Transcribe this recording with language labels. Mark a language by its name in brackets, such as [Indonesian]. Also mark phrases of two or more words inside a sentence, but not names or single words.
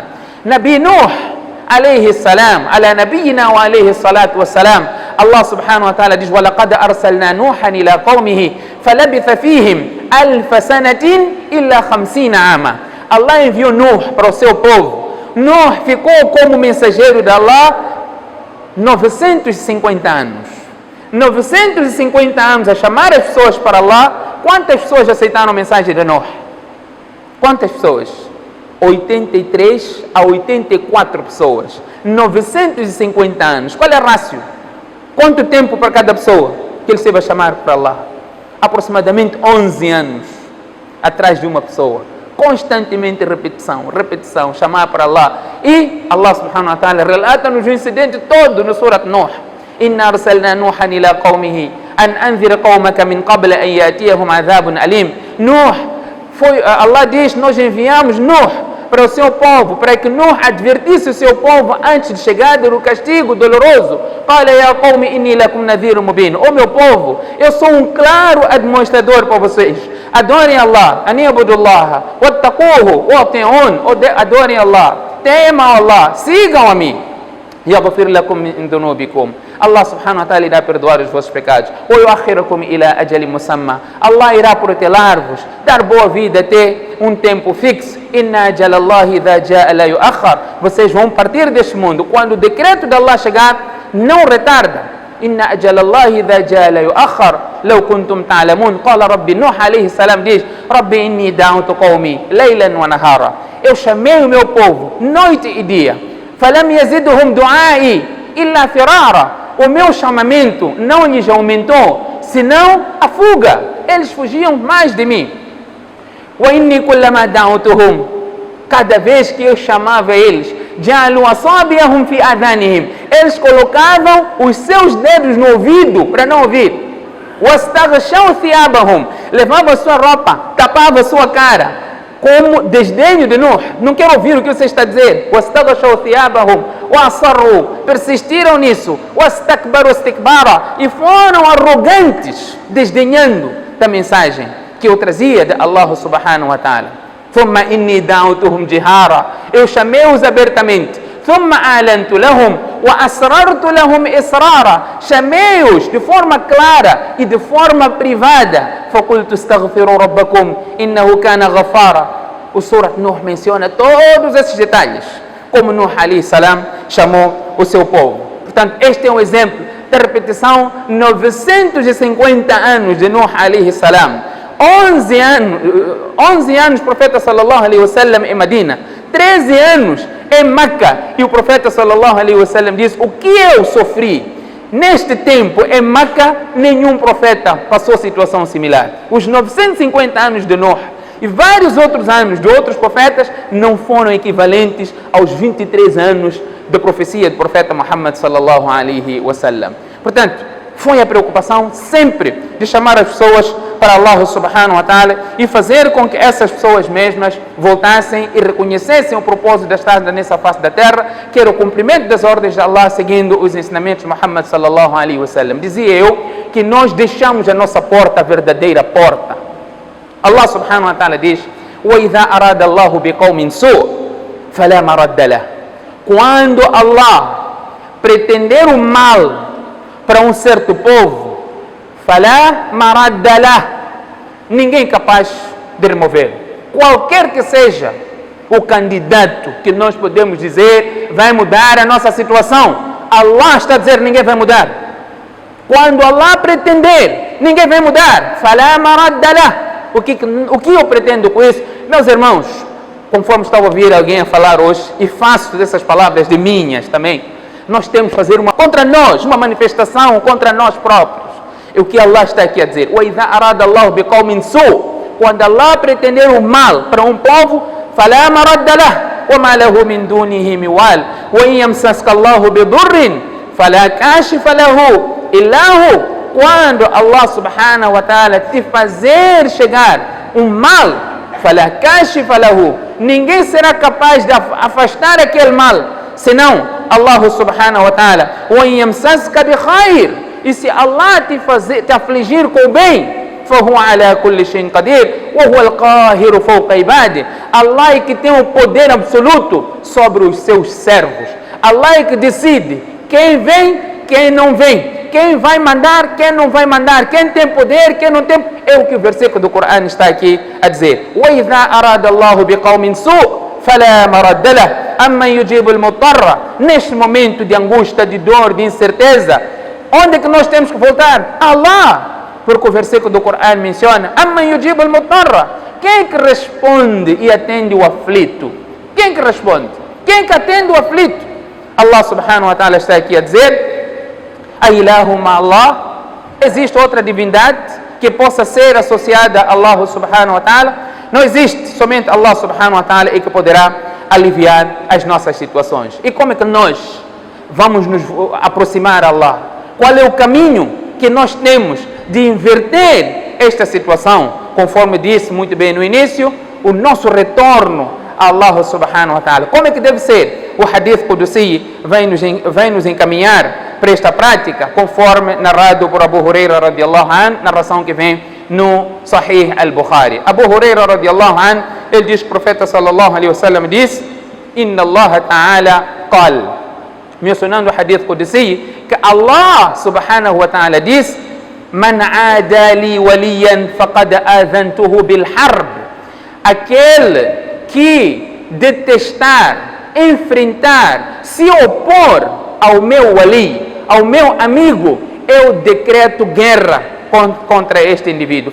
[Arabic] Nabi Nuh عليه السلام على نبينا وعليه الصلاة والسلام الله سبحانه وتعالى diz ولقد أرسلنا نوحا إلى قومه فلبث فيهم 1000 سنة إلا 50 عاما. [Portuguese] Allah enviou Nuh para o seu povo. Nuh ficou como mensageiro de Allah 950 anos. 950 anos a chamar as pessoas para Allah. Quantas pessoas aceitaram a mensagem de Nuh? Quantas pessoas? 83 a 84 pessoas, 950 anos. Qual é a rácio? Quanto tempo para cada pessoa que ele se vai chamar para Allah? Aproximadamente 11 anos atrás de uma pessoa. Constantemente repetição, chamar para Allah. E Allah [Arabic] سبحانه وتعالى [Portuguese] relata-nos o incidente todo no Surat Nuh. [Arabic] إنا أرسلنا نوحا إلى قومه أن أنذر قومك من قبل أن يأتيهم عذاب أليم. [Portuguese] Allah diz, nós enviamos Nuh para o seu povo, para que Nuh advertisse o seu povo antes de chegar do castigo doloroso. [Arabic] قال يا قوم إني لكم نذير مبين. [Portuguese] Ó meu povo, eu sou um claro administrador para vocês. Adorem Allah, [Arabic] أن اعبدوا الله، واتقوه, [Portuguese] adorem Allah, temam Allah, sigam a mim. [Arabic] يغفر لكم من ذنوبكم. [Portuguese] Allah [Arabic] سبحانه وتعالى [Portuguese] irá perdoar os vossos pecados. [Arabic] ويؤخركم إلى أجل مسمى. [Portuguese] Allah irá protelar-vos, dar boa vida até um tempo fixo. [Arabic] إن أجل الله إذا جاء لا يؤخر. [Portuguese] Vocês vão partir deste mundo quando o decreto de Allah chegar, não retarda. [Arabic] إن أجل الله إذا جاء لا يؤخر لو كنتم تعلمون. قال ربي نوح عليه السلام diz ربي إني دعوت قومي ليلا ونهارا. [Portuguese] Eu chamei o meu povo noite e dia. [Arabic] فلم يزدهم دعائي إلا فرارا. [Portuguese] O meu chamamento não lhes aumentou, senão a fuga. Eles fugiam mais de mim. [Arabic] وإني كلما دعوتهم. [Portuguese] Cada vez que eu chamava eles, [Arabic] جعلوا أصابعهم في آذانهم. [Portuguese] Eles colocavam os seus dedos no ouvido para não ouvir. [Arabic] واستغشوا ثيابهم. [Portuguese] Levavam a sua roupa, tapavam a sua cara. Como desdenho de Nuh, não quero ouvir o que você está a dizer. Persistiram nisso. E foram arrogantes, desdenhando da mensagem que eu trazia de Allah [Arabic] سبحانه وتعالى. [Portuguese] Eu chamei-os abertamente. Chamei-os de forma clara e de forma privada. [Arabic] فقلت استغفروا ربكم إنه كان غفارا. [Portuguese] O Surah Nuh menciona todos esses detalhes, como Nuh [Arabic] عليه السلام [Portuguese] chamou o seu povo. Portanto, este é um exemplo da repetição. 950 anos de Nuh [Arabic] عليه السلام, [Portuguese] 11 anos profeta [Arabic] صلى الله عليه وسلم [Portuguese] em Medina, 13 anos em Meca. E o profeta [Arabic] صلى الله عليه وسلم [Portuguese] diz: o que eu sofri neste tempo em Meca, nenhum profeta passou situação similar. Os 950 anos de Nuh e vários outros anos de outros profetas não foram equivalentes aos 23 anos da profecia do profeta Muhammad [Arabic] صلى الله عليه وسلم. [Portuguese] Portanto, foi a preocupação sempre de chamar as pessoas para Allah [Arabic] سبحانه وتعالى [Portuguese] e fazer com que essas pessoas mesmas voltassem e reconhecessem o propósito de estar nessa face da terra, que era o cumprimento das ordens de Allah, seguindo os ensinamentos de Muhammad [Arabic] صلى الله عليه وسلم. [Portuguese] Dizia eu que nós deixamos a nossa porta a verdadeira porta. [Arabic] Allah سبحانه وتعالى diz: وَإِذَا أَرَادَ اللَّهُ بِقَوْمٍ سُوءٍ فَلَا مَرَدَّ لَهُ. [Portuguese] Quando Allah pretender o mal para um certo povo, [Arabic] فَلَا مَرَدَّ لَهُ. [Portuguese] Ninguém é capaz de remover. Qualquer que seja o candidato que nós podemos dizer vai mudar a nossa situação, Allah está a dizer: ninguém vai mudar. Quando Allah pretender, ninguém vai mudar. [Arabic] فَلَا مَرَدَّ لَهُ. [Portuguese] O que eu pretendo com isso? Meus irmãos, conforme estava a ouvir alguém a falar hoje, e faço dessas palavras de minhas também, nós temos que fazer contra nós, uma manifestação contra nós próprios. É o que Allah está aqui a dizer. [Arabic] وَإِذَا أَرَادَ اللَّهُ بِقَوْمٍ سُوءٍ. [Portuguese] Quando Allah pretender o mal para um povo, [Arabic] فَلَا مَرَدَّ لَهُ وَمَا لَهُ مِنْ دُونِهِ مِوَالٍ وَإِنْ يَمْسَسْكَ اللَّهُ بِضُرٍّ فَلَا كَاشِفَ لَهُ إِلَّا هُوَ. [Portuguese] Quando Allah [Arabic] سبحانه وتعالى [Portuguese] te fazer chegar um mal, [Arabic] فَلَا كَاشِفَ لَهُ, [Portuguese] ninguém será capaz de afastar aquele mal, senão Allah [Arabic] سبحانه وتعالى. وَإِنْ يَمْسَسْكَ بِخَيْرٍ. [Portuguese] E se Allah te afligir com o bem, [Arabic] فهو على كل شيء قدير وهو القاهر فوق عباده. [Portuguese] Allah é que tem o poder absoluto sobre os seus servos. Allah é que decide quem vem, quem não vem, quem vai mandar, quem não vai mandar, quem tem poder, quem não tem. É o que o versículo do Corão está aqui a dizer. [Arabic] وَإِذَا أَرَادَ اللَّهُ بِقَوْمٍ سُوءٍ فَلَا مَرَدَّ لَهُ أَمَّنْ يُجِيبُ الْمُضْطَرَّ. [Portuguese] Neste momento de angústia, de dor, de incerteza, onde é que nós temos que voltar? Allah. Porque o versículo do Corão menciona: [Arabic] "أمن يجيب المضطر", [Portuguese] quem que responde e atende o aflito? Quem que responde? Quem que atende o aflito? Allah [Arabic] سبحانه وتعالى [Portuguese] está aqui a dizer: [Arabic] "أإله مع الله", [Portuguese] existe outra divindade que possa ser associada a Allah [Arabic] سبحانه وتعالى? [Portuguese] Não existe, somente Allah [Arabic] سبحانه وتعالى [Portuguese] é que poderá aliviar as nossas situações. E como é que nós vamos nos aproximar a Allah? Qual é o caminho que nós temos de inverter esta situação? Conforme disse muito bem no início, o nosso retorno a Allah [Arabic] سبحانه وتعالى. [Portuguese] Como é que deve ser? O [Arabic] حديث قدسي [Portuguese] vai nos encaminhar para esta prática, conforme narrado por Abu Huraira [Arabic] رضي الله عنه, [Portuguese] narração que vem no Sahih al-Bukhari. Abu Huraira [Arabic] رضي الله عنه, [Portuguese] ele diz que o profeta [Arabic] صلى الله عليه وسلم [Portuguese] disse: [Arabic] "إن الله تعالى قال", [Portuguese] mencionando o [Arabic] حديث قدسي, que Allah سبحانه وتعالى diz: "من عادى لي وليا فقد آذنته بالحرب", [Portuguese] aquele que detestar, enfrentar, se opor ao meu wali, ao meu amigo, eu decreto guerra contra este indivíduo.